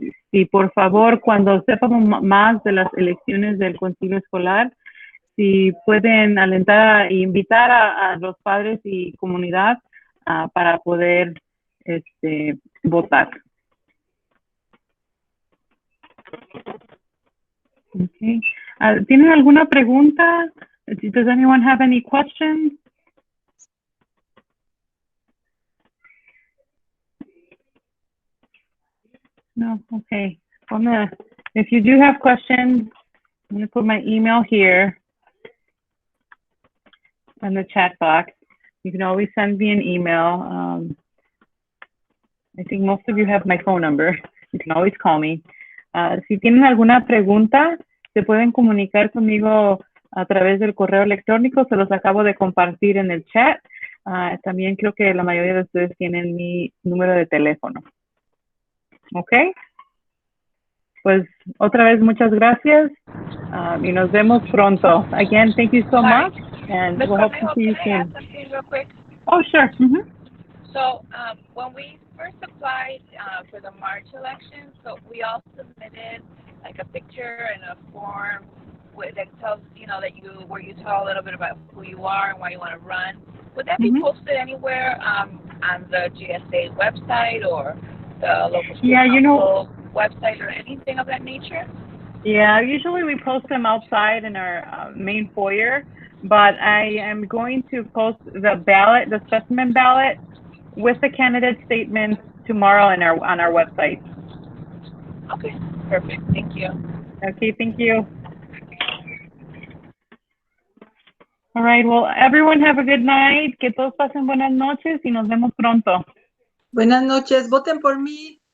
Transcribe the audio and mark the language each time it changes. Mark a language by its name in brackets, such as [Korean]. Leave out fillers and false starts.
[Spanish] Y por favor, cuando sepamos más de las elecciones del concilio escolar, si pueden alentar e invitar a los padres y comunidad para poder votar. Okay. ¿Tienen alguna pregunta? [English] Does anyone have any questions? No? Okay. If you do have questions, I'm going to put my email here in the chat box. You can always send me an email. I think most of you have my phone number. You can always call me. [Spanish] Si tienen alguna pregunta, se pueden comunicar conmigo a través del correo electrónico. Se los acabo de compartir en el chat. También creo que la mayoría de ustedes tienen mi número de teléfono. ¿Ok? Pues otra vez muchas gracias y nos vemos pronto. [English] Again, thank you so much, and we'll hope to see you Can I ask soon. something real quick? Oh, sure. So when we first applied for the March election, so we all submitted like a picture and a form that tells, that where you tell a little bit about who you are and why you want to run. Would that be posted anywhere on the GSA website or the local school council website or anything of that nature? Yeah, usually we post them outside in our main foyer, but I am going to post the specimen ballot with the candidate statements tomorrow on our website. Okay, perfect. Thank you. Okay, thank you. All right, well, everyone have a good night. [Spanish] Que todos pasen buenas noches y nos vemos pronto. Buenas noches, voten por mí.